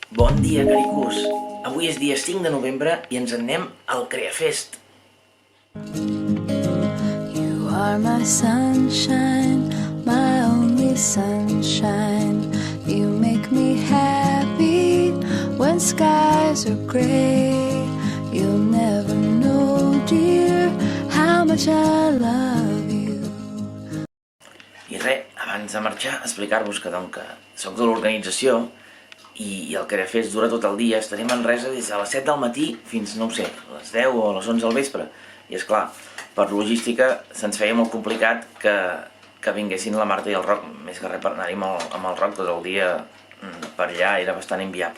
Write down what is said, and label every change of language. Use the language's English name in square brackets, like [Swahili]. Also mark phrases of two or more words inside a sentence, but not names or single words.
[Catalan] Bon dia, Caricús. Avui és dia 5 de novembre i ens en anem al CreaFest. [English] You are my sunshine, my only sunshine. You make me happy when skies are gray. You'll never know, dear, how much I love you. [Catalan] I res, abans de marxar, explicar-vos que soc de l'organització i el CreaFest dura tot el dia. Estarem a Manresa des de les 7 del matí fins, no ho sé, a les 10 o a les 11 del vespre. I és clar, per logística se'ns feia molt complicat que vinguessin la Marta i el Roc, més que res per anar-hi amb el Roc tot el dia per allà era bastant inviable.